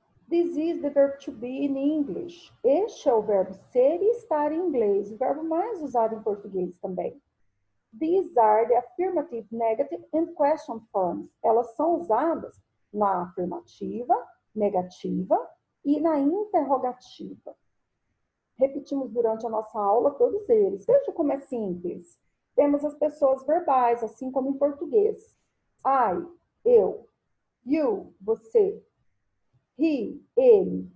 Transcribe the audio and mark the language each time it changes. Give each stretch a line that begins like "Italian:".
English: This is the verb to be in English.
Portuguese: Este é o verbo ser e estar em inglês, o verbo mais usado em português também.
English: These are the affirmative, negative and question forms.
Portuguese: Elas são usadas na afirmativa, negativa e na interrogativa. Repetimos durante a nossa aula todos eles. Veja como é simples. Temos as pessoas verbais, assim como em português. I, eu. You, você. He, ele.